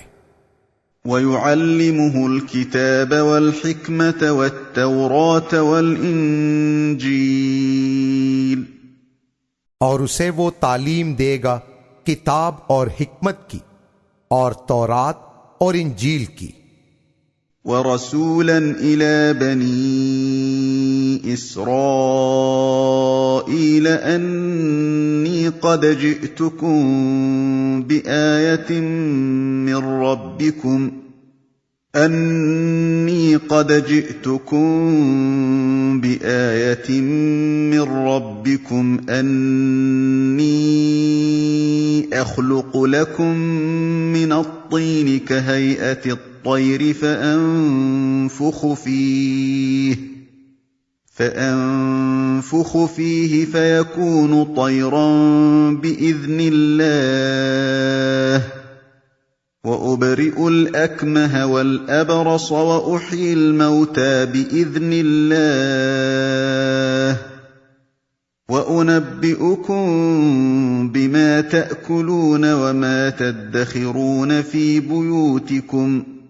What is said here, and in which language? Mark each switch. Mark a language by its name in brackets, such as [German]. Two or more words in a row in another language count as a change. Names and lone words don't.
[Arabic] ويعلمه الكتاب والحكمة والتوراة والإنجيل. [Hindi] और उसे वो तालीम देगा किताब और हिकमत की और तौरात और इंजील की। [Arabic] ورسولا إلى بني إسرائيل أني قد جئتكم بآية من ربكم أني قد جئتكم بآية من ربكم أني أخلق لكم من الطين كهيئة الطير فأنفخ فيه فيكون طيرا بإذن الله وأبرئ الأكمه والأبرص وأحيي الموتى بإذن الله وأنبئكم بما تأكلون وما تدخرون في بيوتكم